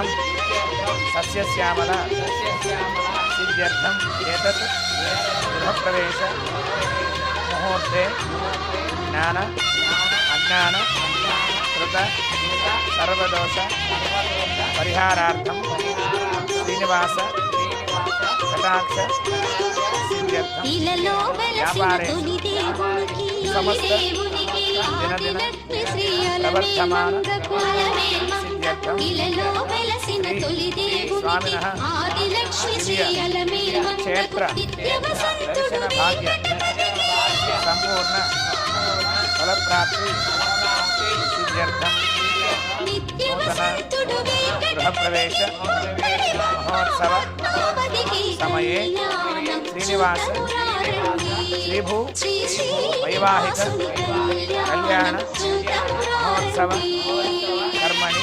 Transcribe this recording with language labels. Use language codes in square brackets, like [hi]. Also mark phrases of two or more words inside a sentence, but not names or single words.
[sa] सस्यश्यामल सिद्ध्यर्थं एतत् गृहप्रवेश मुहूर्ते ज्ञान अज्ञान कृत सर्वदोष परिहारार्थं श्रीनिवास कटाक्ष सिद्ध्यर्थं व्यापारेषु समस्त दिनदिन प्रवर्धमान सिद्ध्यर्थं स्वामिनः दिव्य क्षेत्र दर्शन भाग्य संपूर्ण फलप्राप्ति सिद्ध्यर्थं పూజార్థం నూతన గృహప్రవేశ మహోత్సవ సమయే శ్రీనివాస శ్రీభూ వైవాహిక కళ్యాణ మహోత్సవ కర్మణి